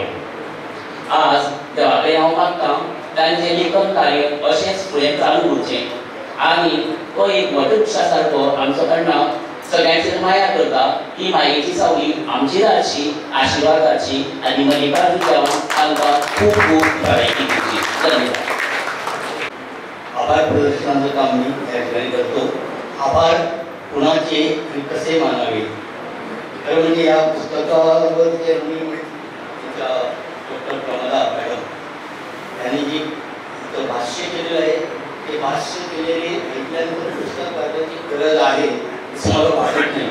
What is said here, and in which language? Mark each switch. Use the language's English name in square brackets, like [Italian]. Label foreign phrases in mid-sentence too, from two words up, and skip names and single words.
[Konkani] आज देवा कडेन हांव मागतां तांचें लेखन कार्य अशेंच फुडें चालू उरचें आनी तो एक वटवृक्षा सारको आमचो अण्णा सगळ्यांचेर माया करता. ही मायेची सावली आमचेर हाडची, आशिर्वाद हाडची आनी मल्लिकार्जून देवान तांकां खूब खूब भलायकी दिवची. धन्यवाद. [Marathi] आभार प्रदर्शनाचं काम मी या ठिकाणी करतो. आभार कुणाचे आणि कसे मानावे. खरं म्हणजे या पुस्तकावर जे डॉक्टर प्रमोदा मॅडम यांनी जी भाष्य केलेलं आहे ते भाष्य केलेले ऐकल्यानंतर पुस्तक वाचण्याची गरज आहे असं मला वाटत नाही.